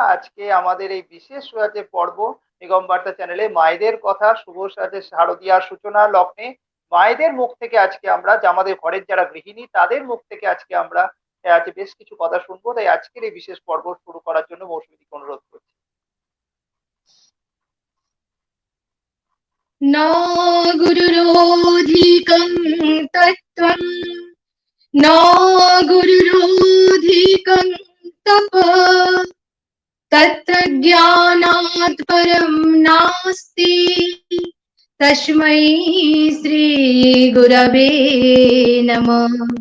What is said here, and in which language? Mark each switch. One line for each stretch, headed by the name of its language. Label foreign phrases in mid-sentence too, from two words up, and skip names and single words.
Bangla: আজকে আমাদের এই বিশেষ পর্ব নিগম বার্তা চ্যানেলে মায়েদের কথা, শুভ শারদিয়ার সূচনা লগ্নে মায়েদের মুখ থেকে আজকে আমরা, যে আমাদের ঘরের যারা গৃহিণী, তাদের মুখ থেকে আজকে আমরা আজকে বেশ কিছু কথা শুনবো। তাই আজকের এই বিশেষ পর্ব শুরু করার জন্য মৌসুমীদিকে অনুরোধ করছি।
Sanskrit: न गुरुरोधिकं तत्त्वं न गुरुरोधिकं तप तत्त्वज्ञानात् परं नास्ति तस्मै श्रीगुरवे नमः।